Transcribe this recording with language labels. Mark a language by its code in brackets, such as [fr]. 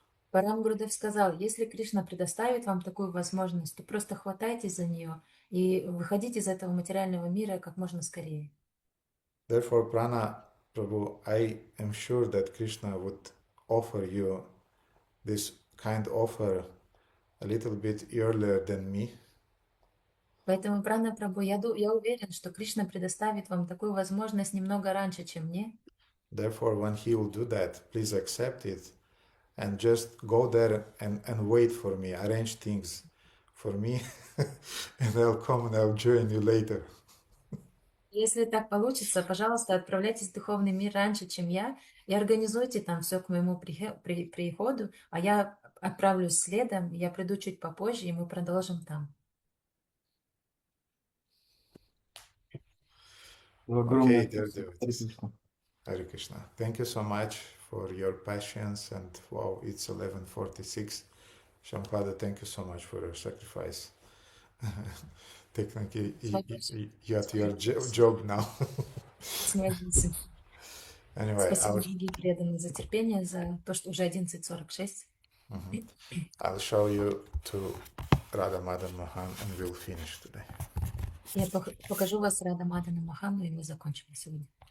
[ru] Парам Гурудев сказал, если Кришна предоставит вам такую возможность, то просто хватайтесь за нее и выходите из этого материального мира как можно скорее. [en] Therefore, Prana Prabhu, I am sure that Krishna would offer you this kind offer a little bit earlier than me. [ru] Поэтому, Прана Прабhu, я уверен, что Кришна предоставит вам такую возможность немного раньше, чем мне. [en] Therefore, when he will do that, please accept it and just go there and wait for me. Arrange things for me and I'll come and I'll join you later. [ru] Если так получится, пожалуйста, отправляйтесь в духовный мир раньше, чем я, и организуйте там все к моему приходу, а я отправлюсь следом, я приду чуть попозже, и мы продолжим там. [en] Okay, dear devotees. Hare Krishna. Thank you so much for your patience, and wow, it's 11:46. Shampada, thank you so much for your sacrifice. Technically, you're at your job now. Anyway, [ru] Спасибо, дорогие преданные, за терпение, за то, что уже 11:46. [en] I'll show you to Radha Madan Mohan and we'll finish today. [ru] Я покажу вас Рада Мадана Махану, и мы закончим сегодня.